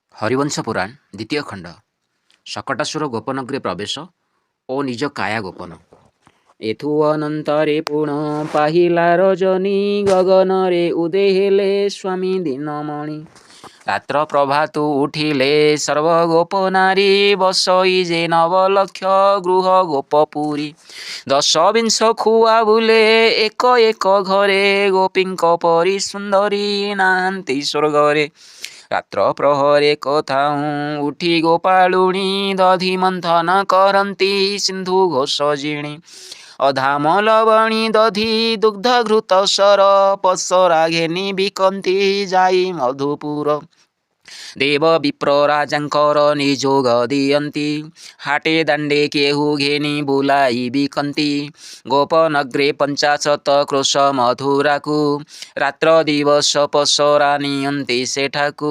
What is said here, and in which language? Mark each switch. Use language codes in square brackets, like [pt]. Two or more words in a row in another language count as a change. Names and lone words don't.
[or] ହରିବଂଶ ପୁରାଣ ଦ୍ୱିତୀୟ ଖଣ୍ଡ ଶକଟାସୁର ଗୋପନଗୃହ ପ୍ରବେଶ ଔର ନିଜ କାୟା ଗୋପନ। ଏଥୁ ଅନନ୍ତରେ ପୁଣ ପାହିଲା ରଜନୀ ଗଗନ ରେ ଉଦୟ ହେଲେ ସ୍ୱାମୀ ଦିନମଣି। ରାତ୍ର ପ୍ରଭାତୁ ଉଠିଲେ ସର୍ବ ଗୋପ ନାରୀ ବସଇ ଯେ ନବଲକ୍ଷ ଗୃହ ଗୋପପୁରୀ। 10 20 ଖୁଆ ବୁଲେ ଏକ ଏକ ଘରେ ଗୋପୀଙ୍କ ପରି ସୁନ୍ଦରୀ ନାହାନ୍ତି ସ୍ୱର୍ଗରେ। ରାତ୍ର ପ୍ରହରେ କଥାଉଁ ଉଠି ଗୋପାଳୁଣୀ ଦଧି ମନ୍ଥନ କରତି ସିନ୍ଧୁ ଘୋଷ ଜିଣି। ଅଧାମ ଲବଣୀ ଦଧି ଦୁଗ୍ଧ ଘୃତ ସର ପସରା ଘେନି ବିକନ୍ତି ଯାଇ ମଧୁପୁର। ଦେବ ବିପ୍ର ରାଜାଙ୍କର ନିଯୋଗ ଦିଅନ୍ତି ହାଟେ ଦାଣ୍ଡେ କେହୁ ଘେନି ବୁଲାଇ ବିକନ୍ତି। ଗୋପନଗ୍ରେ 50 କ୍ରୋଶ ମଧୁରାକୁ ରାତ୍ର ଦିବସ ପସରା ନିଅନ୍ତି ସେଠାକୁ।